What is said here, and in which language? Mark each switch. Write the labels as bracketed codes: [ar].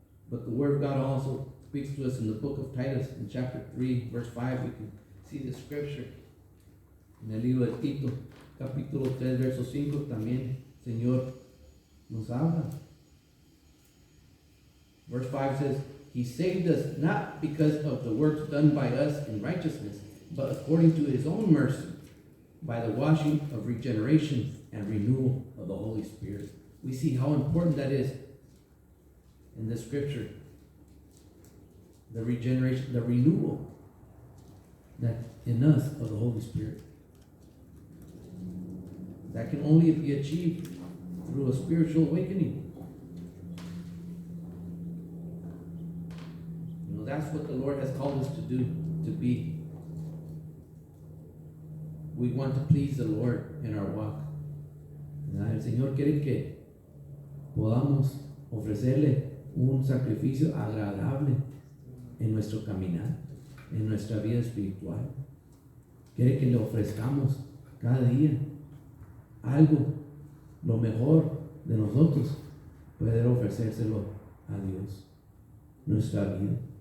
[en] But the Word of God also speaks to us in the book of Titus, in chapter 3, verse 5. We can see the scripture. [es] En el libro de Tito, capítulo 3, verso 5, también el Señor nos habla. [en] Verse 5 says, "He saved us not because of the works done by us in righteousness, but according to his own mercy, by the washing of regeneration and renewal of the Holy Spirit." We see how important that is in this scripture. The regeneration, the renewal that in us of the Holy Spirit. That can only be achieved through a spiritual awakening. You know, that's what the Lord has called us to do, to be. We want to please the Lord in our walk. [es] El Señor quiere que podamos ofrecerle un sacrificio agradable en nuestro caminar, en nuestra vida espiritual. Quiere que le ofrezcamos cada día algo, lo mejor de nosotros, poder ofrecérselo a Dios, nuestra vida.